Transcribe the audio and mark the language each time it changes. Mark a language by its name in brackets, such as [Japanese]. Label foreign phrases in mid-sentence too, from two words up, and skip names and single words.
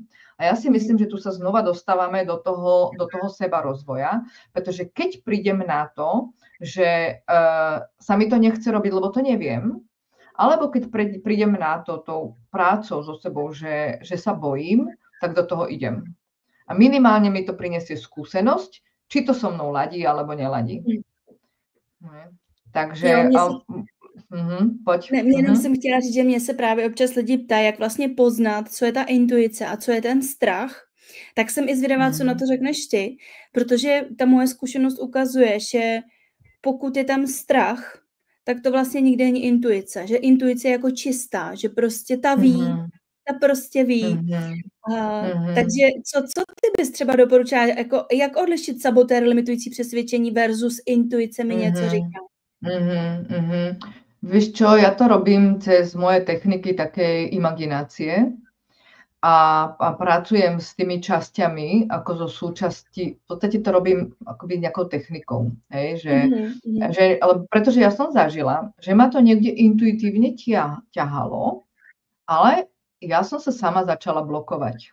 [Slovak] A ja si myslím, že tu sa znova dostávame do toho seba rozvoja, pretože keď prídem na to, že sa mi to nechce robiť, lebo to neviem, alebo keď prídem na to tou prácou so sebou, že sa bojím, tak do toho idem. A minimálne mi to prinesie skúsenosť, či to so mnou ladí, alebo neladí. Takže... pojď. [Czech] Ne, jenom jsem chtěla říct, že mě se právě občas lidi ptají, jak vlastně poznat, co je ta intuice a co je ten strach. Tak jsem i zvědavá, co na to řekneš ty, protože ta moje zkušenost ukazuje, že pokud je tam strach, tak to vlastně nikdy není intuice. Že intuice je jako čistá, že prostě ta ví, ta prostě ví. Takže co ty bys třeba doporučila, jako, jak odlišit sabotér, limitující přesvědčení versus intuice mi něco říká? [Slovak] Vieš čo, ja to robím cez moje techniky takej imaginácie a pracujem s tými časťami ako zo súčasti, v podstate to robím akoby nejakou technikou, hej, ale pretože ja som zažila, že ma to niekde intuitívne ťahalo, ale ja som sa sama začala blokovať.